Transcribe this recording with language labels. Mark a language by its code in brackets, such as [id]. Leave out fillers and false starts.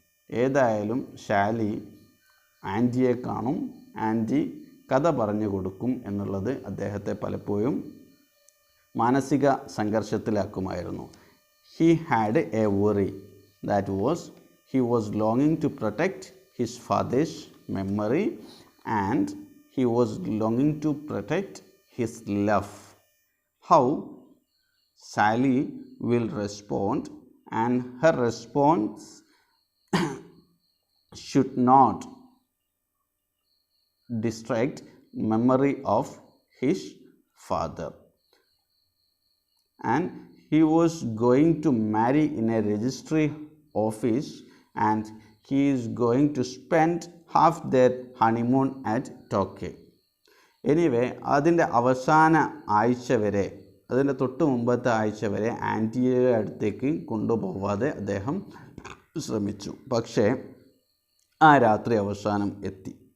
[ml] ഏതായാലും ഷാലി ആൻറ്റിയെ കാണും, ആൻറ്റി കഥ പറഞ്ഞു കൊടുക്കും എന്നുള്ളത് അദ്ദേഹത്തെ പലപ്പോഴും മാനസിക സംഘർഷത്തിലാക്കുമായിരുന്നു. [en] He had A worry that was he was ലോങ്ങിങ് to protect his fathers memory and he was longing to protect his love. How Sally will respond, and her response should not distract memory of his father. And he was going to marry in a registry office, and he is going to spend half their honeymoon at Tokyo. [ml] Anyway അതിൻ്റെ അവസാന ആഴ്ച വരെ, അതിൻ്റെ തൊട്ട് മുമ്പത്തെ ആഴ്ച വരെ ആൻറ്റിയുടെ അടുത്തേക്ക് കൊണ്ടുപോവാതെ അദ്ദേഹം ശ്രമിച്ചു. പക്ഷേ ആ രാത്രി അവസാനം എത്തി.